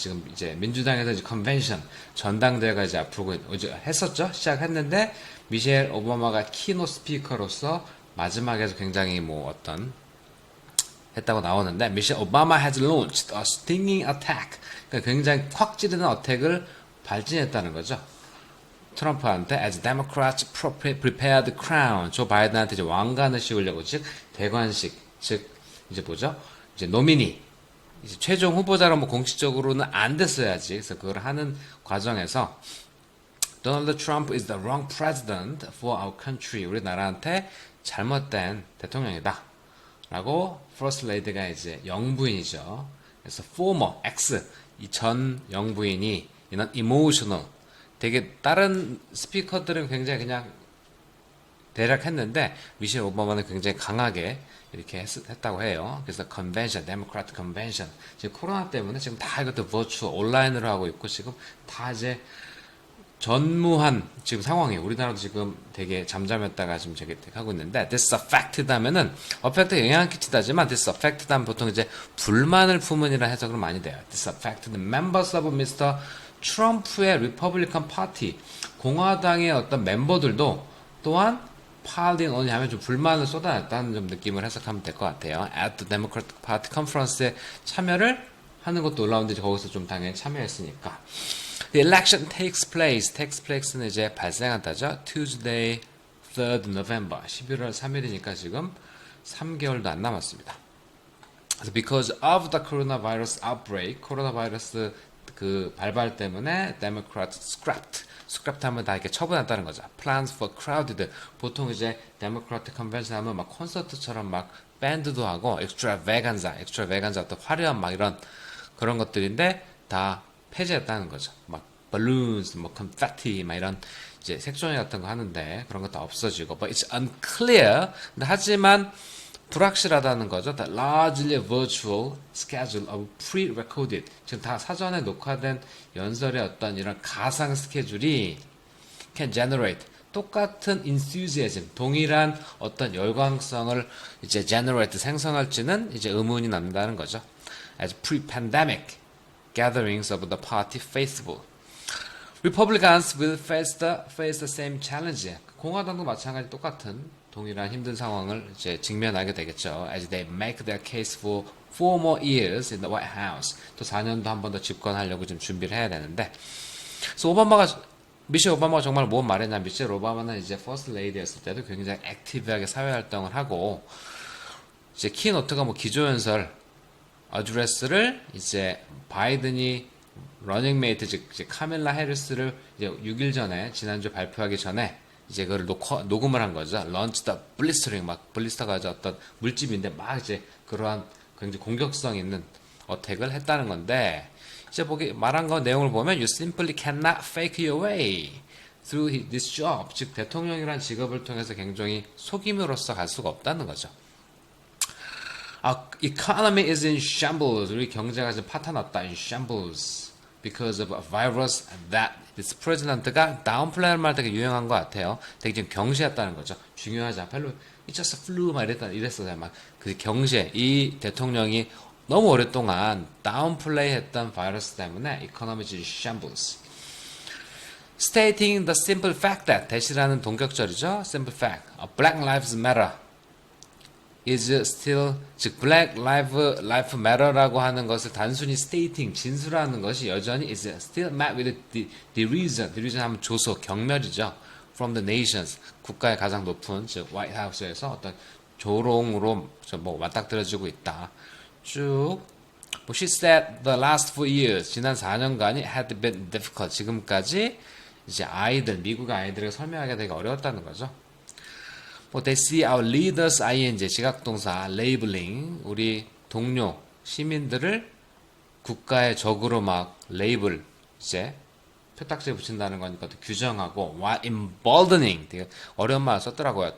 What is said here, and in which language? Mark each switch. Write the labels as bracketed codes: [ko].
[ko] 지금 이제 민주당에서 이제 컨벤션, 전당대회가 이제 앞으로 이제 했었죠? 시작했는데, 미셸 오바마가 키노 스피커로서 마지막에서 굉장히 했다고 나오는데, 미셸 오바마 [en] has launched a stinging attack. [ko] 그러니까 굉장히 확 찌르는 어택을 발진했다는 거죠. 트럼프한테 [en] as Democrats prepare the crown. [ko] 조 바이든한테 이제 왕관을 씌우려고, 즉 대관식, 즉 이제 뭐죠? 이제 노미니, 이제 최종 후보자로 공식적으로는 안 됐어야지. 그래서 그걸 하는 과정에서 [en] Donald Trump is the wrong president for our country. [ko] 우리나라한테 잘못된 대통령이다. 라고 First Lady가 이제 영부인이죠. 그래서 former X, 이 전 영부인이 이런 emotional, 되게 다른 스피커들은 굉장히 그냥 대략 했는데 미셸 오바마는 굉장히 강하게 이렇게 했다고 해요. 그래서 컨벤션, 데모크라트 컨벤션. 지금 코로나 때문에 지금 다 이것도 버추얼 온라인으로 하고 있고 지금 다 이제 전무한 지금 상황이에요. 우리나라도 지금 되게 잠잠했다가 지금 저기 하고 있는데 [en] this affected [ko] 하면은 affect에 영향을 끼치다지만 this affected 하면 보통 이제 불만을 품은이라 해석을 많이 돼요. [en] this affected members of Mr. [ko] 트럼프의 리퍼블리칸 파티, 공화당의 어떤 멤버들도 또한 piled on이 하면 좀 불만을 쏟아냈다는 좀 느낌을 해석하면 될 것 같아요. [en] At the Democratic Party Conference [ko] 에 참여를 하는 것도 올라오는데 거기서 좀 당연히 참여했으니까. [en] The election takes place는 [ko] 이제 발생한다죠. Tuesday, 3rd November, 11월 3일이니까 지금 3개월도 안 남았습니다. [en] So because of the coronavirus outbreak, [ko] 코로나 바이러스 그 발발 때문에 [en] Democrats scrapped [ko] 하면 다 이렇게 처분했다는 거죠. [en] Plans for crowded. [ko] 보통 이제 Democratic Convention 하면 막 콘서트처럼 막 밴드도 하고 extravaganza 어떤 화려한 막 이런 그런 것들인데 다 폐지했다는 거죠. 막 balloons, confetti 막 이런 이제 색종이 같은 거 하는데 그런 것도 없어지고. [en] But it's unclear. [ko] 근데 하지만 불확실하다는 거죠. [en] The largely virtual schedule of pre-recorded. [ko] 지금 다 사전에 녹화된 연설의 어떤 이런 가상 스케줄이 [en] can generate [ko] 똑같은 enthusiasm, 동일한 어떤 열광성을 이제 generate 생성할지는 이제 의문이 남는다는 거죠. [en] As pre-pandemic gatherings of the party faithful. Republicans will face the same challenge. [ko] 공화당도 마찬가지 똑같은 동일한 힘든 상황을 이제 직면하게 되겠죠. [en] As they make their case for 4 more years in the White House. [ko] 또 4년도 한 번 더 집권하려고 지금 준비를 해야 되는데. 그래서 미셸 오바마가 정말 뭔 말했냐. 미셸 오바마는 이제 퍼스트 레이디였을 때도 굉장히 액티브하게 사회활동을 하고, 이제 키노트가 기조연설, 어드레스를 이제 바이든이 러닝메이트, 즉 이제 카밀라 해리스를 이제 6일 전에, 지난주 발표하기 전에 이제 그걸 녹음을 한 거죠. [en] Launch the blistering, [ko] 막 블리스터가 어떤 물집인데 막 이제 그러한 굉장히 공격성 있는 어택을 했다는 건데, 이제 말한 거 내용을 보면 [en] you simply cannot fake your way through this job. [ko] 즉 대통령이란 직업을 통해서 굉장히 속임으로써 갈 수가 없다는 거죠. [en] Economy is in shambles. [ko] 우리 경제가 지금 파탄났다. [en] In shambles. Because of a virus that this president [ko] 가 다운플레이할 말 되게 유행한 것 같아요. 되게 좀 경시했다는 거죠. 중요하지 않아. 별로 [en] it's just a flu [ko] 막 이랬어요. 막 그 경시해. 이 대통령이 너무 오랫동안 다운플레이했던 바이러스 때문에 [en] economy is in shambles. Stating the simple fact that [ko] 대시라는 동격절이죠. [en] Simple fact. Black Lives Matter. [ko] is still, 즉 Black Lives Matter라고 하는 것을 단순히 stating, 진술하는 것이 여전히 [en] is still met with derision. [ko] derision 하면 조소, 경멸이죠. [en] from the nations, [ko] 국가의 가장 높은, 즉 White House에서 어떤 조롱으로 맞닥뜨려지고 있다. [en] 쭉 she said the last 4 years, [ko] 지난 4년간이 [en] had been difficult. [ko] 지금까지 이제 미국의 아이들에게 설명하기가 되게 어려웠다는 거죠. 뭐 [en] they see our leaders ing [ko] 지각동사 labeling 우리 동료 시민들을 국가의 적으로 막 레이블 이제 표딱지에 붙인다는 거니까 또 규정하고 [en] while emboldening [ko] 되게 어려운 말 썼더라고요.